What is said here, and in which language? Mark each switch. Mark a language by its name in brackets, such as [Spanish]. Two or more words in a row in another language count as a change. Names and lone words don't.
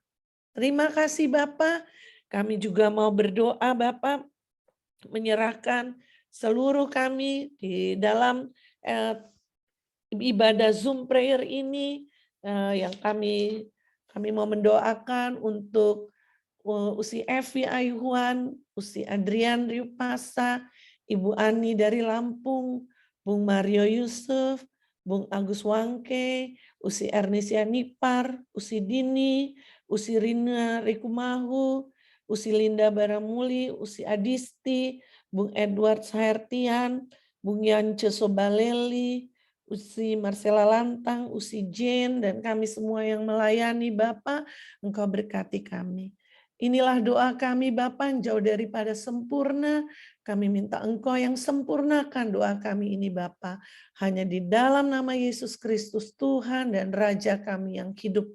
[Indonesian] Terima kasih Bapak. Kami juga mau berdoa Bapak, menyerahkan seluruh kami di dalam ibadah Zoom prayer ini yang kami mau mendoakan untuk Usi Evi Ayuan, Usi Adrian Riupasa, Ibu Ani dari Lampung, Bung Mario Yusuf, Bung Agus Wangke, Usi Ernisia Nipar, Usi Dini, Usi Rina Rikumahu, Usi Linda Baramuli, Usi Adisti, Bung Edward Sahertian, Bung Yance Sobaleli, Usi Marcela Lantang, Usi Jane, dan kami semua yang melayani Bapak, Engkau berkati kami. Inilah doa kami Bapak yang jauh daripada sempurna, Kami minta Engkau yang sempurnakan doa kami ini Bapa. Hanya di dalam nama Yesus Kristus Tuhan dan Raja kami yang hidup.